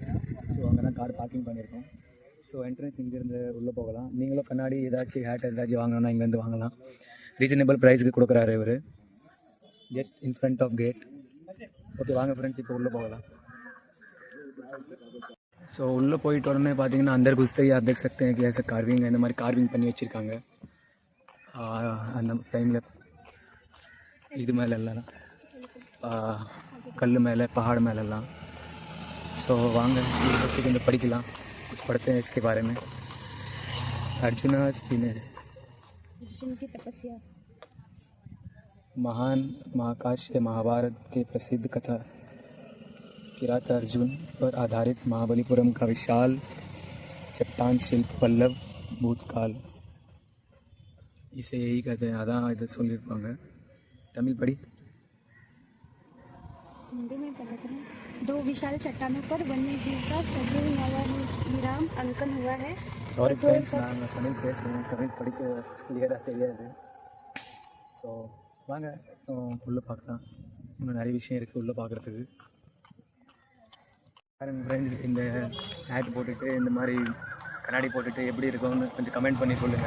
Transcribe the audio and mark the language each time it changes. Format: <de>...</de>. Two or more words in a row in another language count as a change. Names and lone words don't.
<ta>ஸோ அங்கே தான்</ta> <en>car parking</en> <ta>பண்ணியிருக்கோம். ஸோ என்ட்ரன்ஸ் இங்கேருந்து உள்ளே போகலாம். நீங்களும் கண்ணாடி ஏதாச்சும் ஹேட் ஏதாச்சும் வாங்கணும்னா இங்கேருந்து வாங்கலாம்.</ta> <en>reasonable priceக்கு</en> <ta>கொடுக்குறாரு இவர்,</ta> <en>just in front of gate.</en> <ta>ஓகே வாங்க ஃப்ரெண்ட்ஸ், இப்போ உள்ளே போகலாம். ஸோ உள்ளே போயிட்டு உடனே பார்த்தீங்கன்னா அந்தர் குஸ்தகி</ta> <hi>आप देख सकते हैं कि ऐसा कार्विंग</hi> <ta>இந்த மாதிரி கார்விங் பண்ணி வச்சுருக்காங்க. அந்த டைமில் இது மேலெல்லாம் கல் மேலே पहाड़ மேலெல்லாம். ஸோ வாங்க கொஞ்சம் படிக்கலாம்.</ta> <hi>कुछ पढ़ते हैं इसके बारे में. अर्जुन की तपस्या, महान महाकाश्य महाभारत के प्रसिद्ध कथा किरात अर्जुन पर आधारित महाबलीपुरम का विशाल चट्टान शिल्प पल्लव भूतकाल, इसे यही कहते हैं. अदा इधर</hi> <ta>சொல்லிருப்பாங்க. தமிழ் படி.</ta> <hi>हिंदी में पढ़ते हैं. 2 विशाल चट्टानों पर वन्य जीव का सजीव नवनिर्माण अंकन हुआ है.</hi> <en>sorry friends,</en> <ta>நான் தமிழ் பேசுவேன், தமிழ் படிக்க கிளியராக தெரியாது. ஸோ வாங்க உள்ளே பார்க்கலாம். இன்னும் நிறைய விஷயம் இருக்குது உள்ளே பார்க்குறதுக்கு. பாருங்க ஃப்ரெண்ட்ஸ், இந்த ஹேட் போட்டுட்டு இந்த மாதிரி கண்ணாடி போட்டுட்டு எப்படி இருக்கும்னு கொஞ்சம் கமெண்ட் பண்ணி சொல்லுங்கள்.</ta>